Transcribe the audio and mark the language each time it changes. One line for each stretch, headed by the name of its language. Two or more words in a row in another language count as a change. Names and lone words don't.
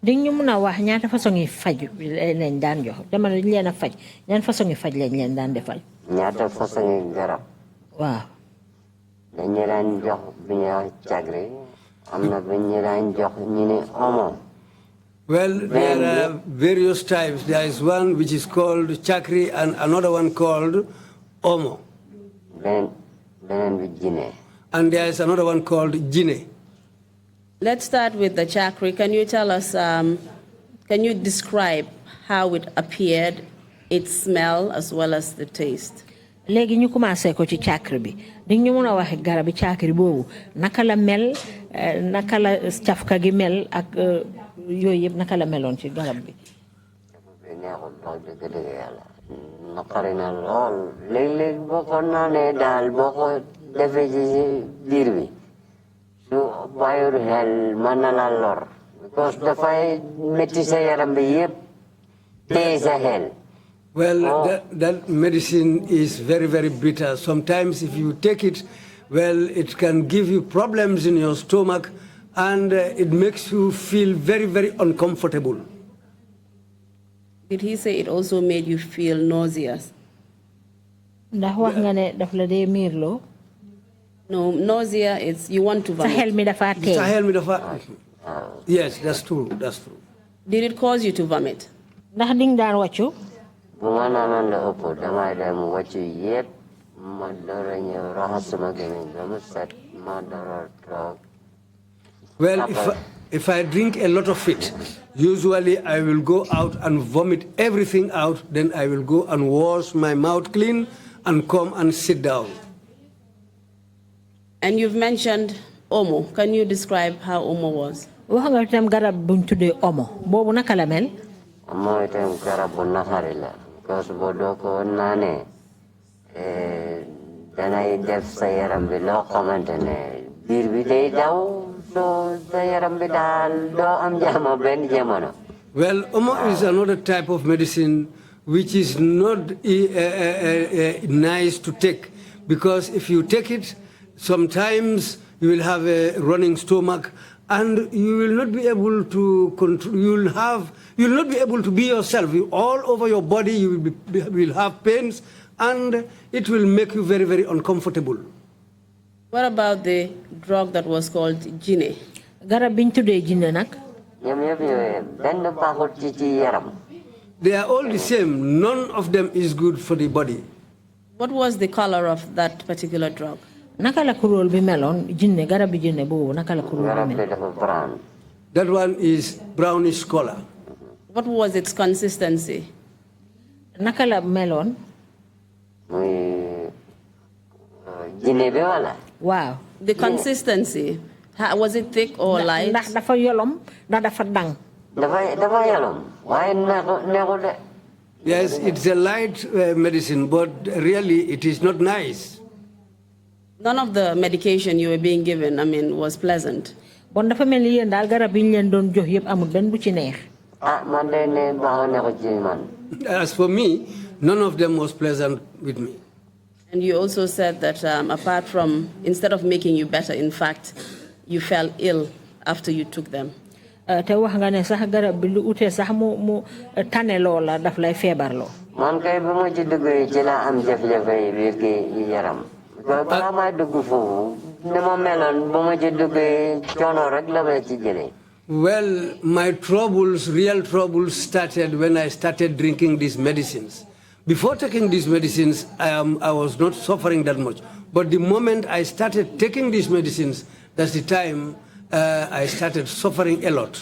Wolof: di ñu mëna wax ñaata façon yi faj lañ daan jox dama lañ leena faj ñaan façon yi faj lañ leen daan defal ñaata façon yi garab waaw dañu daan jox bi ñu wax cagri am na bi ñu daan jox ñu ne omo.
English: Well, there are various types. There is one which is called chakri and another one called omo. And there is another one called jine. Let's start with the chakri. Can you tell us, can you describe how it appeared, its smell, as well as the taste?
Wolof: Léegi ñu commencé ko ci chakri bi di ñu mëna wax garabi chakri boobu naka la mel naka la cafka gi mel ak yooyu yëpp naka la meloon ci garab bi naqari na lool léeg-léeg boo ko naanee daal boo ko defee ci biir bi su bàyyul xel mën na la lor because dafay métti sa yaram bi yëpp téye sa xel.
English: Well, that medicine is very, very bitter. Sometimes if you take it, well, it can give you problems in your stomach and it makes you feel very, very uncomfortable. Did he say it also made you feel nauseous?
Wolof: Ndax wax nga ne daf la dee miirloo?
English: No, nausea is you want to vomit.
Wolof: Sa xel mi dafa teey. Sa xel mi dafa.
English: Yes, that's true. That's true. Did it cause you to vomit?
Wolof: Ndax ding daan wàccu? Bu ma naanoon la ëpp damay dem wàccu yëpp ma door a ñëw raxas sama gémmiñ ba mu set ma door a toog.
English: Well, if I drink a lot of it, usually I will go out and vomit everything out, then I will go and wash my mouth clean and come and sit down. And you've mentioned omo. Can you describe how omo was?
Wolof: Wax nga tam garab buñ tuddee omo boobu naka la mel? Omo itam garab bu naxari la because boo doo ko naanee danay def sa yaram bi loo xamante ne biir bi day daw so sa yaram bi daal doo am jàmm benn jamono.
English: Well, omo is another type of medicine which is not nice to take because if you take it, sometimes you will have a running stomach and you will not be able to control, you will not be able to be yourself. All over your body you will have pains and it will make you very, very uncomfortable. What about the drug that was called jine?
Wolof: Garab biñ tuddee jine nak? ñoom yëpp yooyu benn baaxut ci yaram.
English: They are all the same. None of them is good for the body. What was the color of that particular drug?
Wolof: Naka la kuróol bi meloon jinne garab bi jinne boobu naka la kuróol bi dafa brown.
English: That one is brownish color. What was its consistency?
Wolof: Naka la meloon? Muy jinne bi wala. Wow.
English: The consistency. Was it thick or light?
Wolof: Ndax dafa yolom ndax dafa dang. Dafa yolom waaye neexu de.
English: Yes, it's a light medicine, but really it is not nice. None of the medication you were being given, I mean, was pleasant.
Wolof: Bon dafa mel ni yéen daal garab yi ñu leen doon jox yëpp amul benn bu ci neex. Man de ne baaxoo neexu ci man.
English: As for me, none of them was pleasant with me. And you also said that apart from, instead of making you better, in fact, you fell ill after you took them.
Wolof: Te wax nga ne sax garab bi lu utee sax mu tane loola daf lay feebarloo. Man kay ba ma ci duggee ci la am jafe-jafe yi biir gi yaram. Balaa may dugg foofu ne ma meloon ba ma ci duggee coono rek la ma ci jëlee.
English: Well, my troubles, real troubles, started when I started drinking these medicines. Before taking these medicines, I was not suffering that much. But the moment I started taking these medicines, that's the time I started suffering a lot.